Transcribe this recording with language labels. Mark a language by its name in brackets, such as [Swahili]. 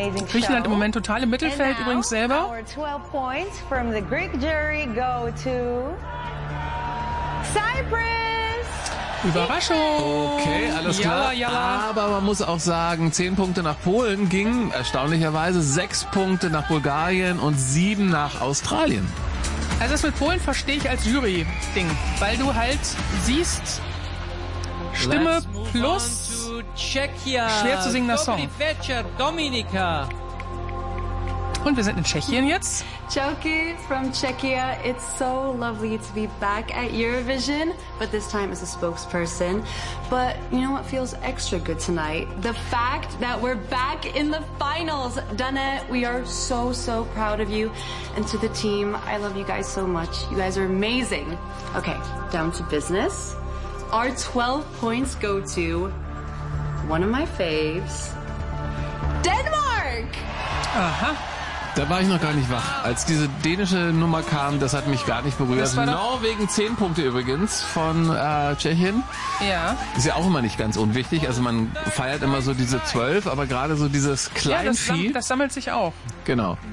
[German] Griechenland im Moment total im Mittelfeld übrigens selber. [English] Our 12 points from the Greek jury go to Cyprus. [German] Überraschung. Okay, alles klar. [Arabic] Jalla, jalla. [German] Aber man muss auch sagen, 10 Punkte nach Polen ging erstaunlicherweise, 6 Punkte nach Bulgarien und 7 nach Australien. Also das mit Polen verstehe ich als Jury-Ding, weil du halt siehst, Stimme plus schwer zu singender Song. Dominika. Und wir sind in Tschechien jetzt. [English] Joki from Czechia. It's so lovely to be back at Eurovision, but this time as a spokesperson. But you know what feels extra good tonight? The fact that we're back in the finals. Dana, we are so, so proud of you. And to the team, I love you guys so much. You guys are amazing. Okay, down to business. Our 12 points go to one of my faves, Denmark! [German] Aha. Da war ich noch gar nicht wach. Als diese dänische Nummer kam, das hat mich gar nicht berührt. Norwegen 10 Punkte übrigens von Tschechien. Ja. Ist ja auch immer nicht ganz unwichtig. Also man feiert immer so diese 12, aber gerade so dieses Kleinvieh. Ja, das sammelt sich auch. Genau.